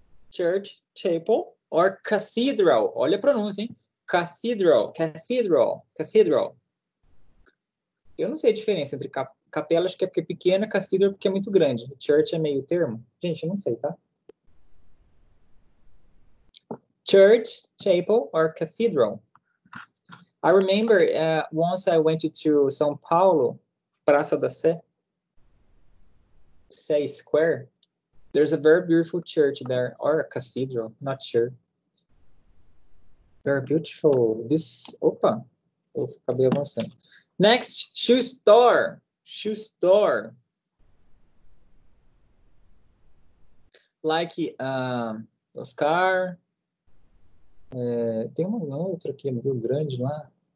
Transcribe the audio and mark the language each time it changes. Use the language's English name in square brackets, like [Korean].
[English] Church, chapel. Or cathedral. [Portuguese] Olha a pronúncia, hein? [English] Cathedral, cathedral, cathedral. [Portuguese] Eu não sei a diferença entre capela, acho que é porque é pequena, cathedral porque é muito grande. Church é meio termo. Gente, eu não sei, tá? [English] Church, chapel, or cathedral. I remember once I went to São Paulo, Praça da Sé Square. There's a very beautiful church there, or a cathedral, not sure. Very beautiful. [Portuguese] Opa, eu acabei avançando. [English] Next, shoe store. Shoe store. [Portuguese] Like Oscar. Tem uma outra aqui no Rio Grande lá.